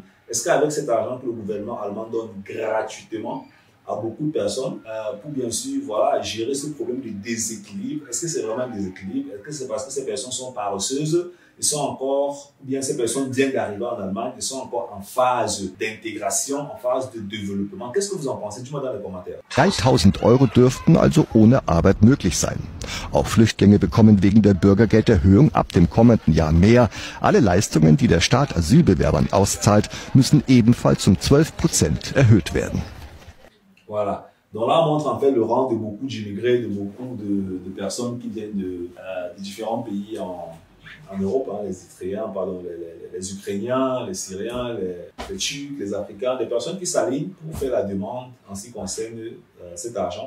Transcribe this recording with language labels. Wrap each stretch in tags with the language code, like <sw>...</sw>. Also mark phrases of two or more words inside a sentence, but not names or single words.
<fr>Est-ce qu'avec cet argent que le gouvernement allemand donne gratuitement à beaucoup de personnes pour bien sûr voilà, gérer ce problème de déséquilibre, est-ce que c'est vraiment un déséquilibre? Est-ce que c'est parce que ces personnes sont paresseuses? Ils sont encore, ou bien ces personnes viennent d'arriver en Allemagne, ils sont encore en phase d'intégration, en phase de développement. Qu'est-ce que vous en pensez? Dites-moi dans les commentaires.</fr> <de>3.000 € dürften also ohne Arbeit möglich sein. Auch Flüchtlinge bekommen wegen der Bürgergelderhöhung ab dem kommenden Jahr mehr. Alle Leistungen, die der Staat Asylbewerbern auszahlt, müssen ebenfalls 12% erhöht werden.</de> <fr>Voilà. Donc là, on montre en fait le rang de beaucoup d'immigrés, de beaucoup de personnes qui viennent de différents pays en Europe, hein, les Érythréens, pardon, les Ukrainiens, les Syriens, les Turcs, les Africains, des personnes qui s'alignent pour faire la demande en ce qui concerne cet argent.</fr>